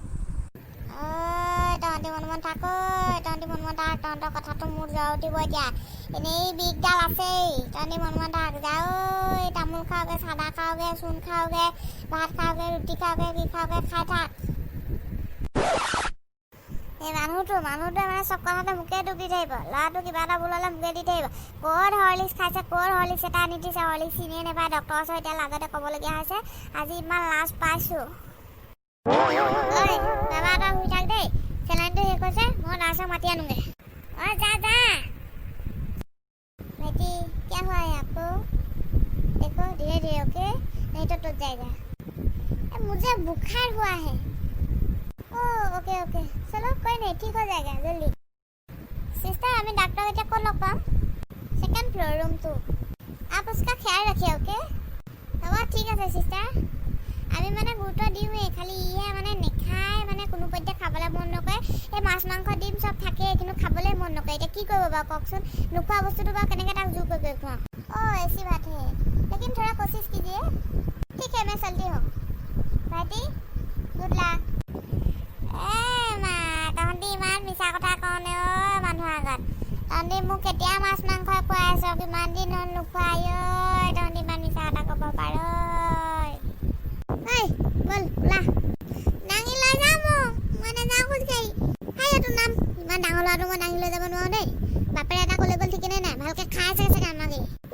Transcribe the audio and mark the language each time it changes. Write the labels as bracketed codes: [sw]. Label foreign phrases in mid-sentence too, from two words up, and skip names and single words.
[as] তহঁতি মন থাক তহঁতৰ কথাটো মোৰ জ্বৰ উঠিব এতিয়া এনেই বিষডাল আছেই তহঁতি মন থাক যাও তামোল খাওঁগৈ চাদা খাওঁগৈ চূণ খাওঁগৈ ভাত খাওঁগৈ ৰুটি খাওঁগৈ কি খাওঁগৈ খাই থাক এই মানুহটোৱে মানে চব কথাতে মোকে দুখ দি থাকিব ল'ৰাটো কিবা এটা ভুল হ'লে মোকে দি থাকিব ক'ত হৰলিক্স খাইছে ক'ত হৰলিক্স এটা আনি দিছে হৰলিক্স চিনিয়ে নাপায় ডক্টৰৰ ওচৰত এতিয়া লাজতে ক'বলগীয়া হৈছে আজি ইমান লাজ পাইছোঁ বাবা এটা শুই থাক দেই চেলাইনটো শেষ হৈছে মই নাৰ্ছক মাতি আনোগৈ [hi] जा बेटी क्या हुआ है आपको देखो धीरे धीरे ओके नहीं तो टूट जाएगा मुझे बुखार हुआ है ओके चलो कोई नहीं ठीक हो जाएगा जल्दी सिस्टर हमें डॉक्टर बेटा को लग पाम सेकंड फ्लोर रूम 2 आप उसका ख्याल रखिए ओके ठीक है सिस्टर [as] আমি মানে গুৰুত্ব দিওঁৱেই খালি ইহে মানে নেখায় মানে কোনো পধ্যে খাবলৈ মন নকৰে এই মাছ মাংস ডিম চব থাকে কিন্তু খাবলৈ মন নকৰে এতিয়া কি কৰিব বাৰু কওকচোন নোখোৱা বস্তুটো বাৰু কেনেকৈ তাক জোৰ কৰি খুৱাওঁ [hi] ऐसी बात है लेकिन थोड़ा कोशिश कीजिए ठीक है मैं चलती हूँ भाइटी गुड लक [as] মা তহঁতি ইমান মিছা কথা কওঁনে মানুহৰ আগত তহঁতি মোক কেতিয়া মাছ মাংস খুৱাই আছ কিমান দিন হ'ল নোখোৱাই তহঁতি ইমান মিছা কথা ক'ব পাৰ বল ওলা দাঙি লৈ যাম মই নাযাওঁ খোজকাঢ়ি তোৰ নাম ইমান ডাঙৰ ল'ৰাটো মই দাঙি লৈ যাব নোৱাৰোঁ দেই বাপেৰে এটা ক'লে গ'ল ঠিকেনে নাই ভালকৈ খাই চাগে আমাকে